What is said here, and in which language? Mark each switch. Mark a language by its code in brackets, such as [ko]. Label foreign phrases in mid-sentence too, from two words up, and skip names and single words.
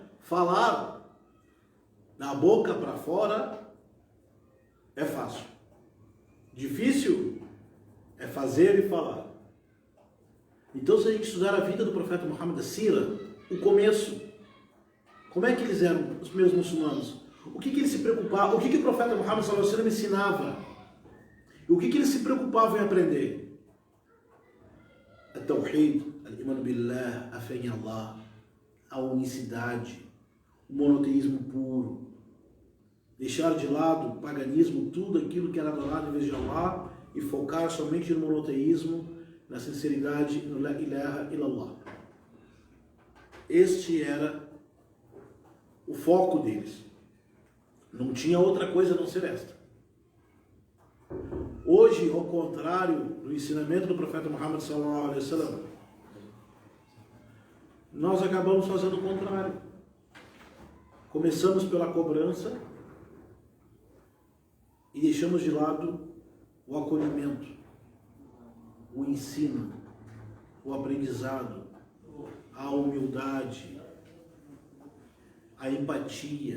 [pt] Falar da boca para fora é fácil. Difícil é fazer e falar. Então, se a gente estudar a vida do profeta Muhammad, a Sira, o começo, como é que eles eram, os primeiros muçulmanos? O que eles se preocupavam? O que o profeta Muhammad [ar] صلى الله عليه وسلم [pt] ensinava? O que eles se preocupavam em aprender? [ar] A توحيد، الإيمان بالله, [pt] a fé em Allah, a unicidade, o monoteísmo puro, deixar de lado o paganismo, tudo aquilo que era adorado em vez de Allah, e focar somente no monoteísmo, na sinceridade, no [ar] لا إله إلا الله. [pt] Este era o foco deles. Não tinha outra coisa a não ser esta. Hoje, ao contrário do ensinamento do profeta Muhammad [ar] صلى الله عليه وسلم, [pt] nós acabamos fazendo o contrário. Começamos pela cobrança e deixamos de lado o acolhimento, o ensino, o aprendizado, a humildade, a empatia.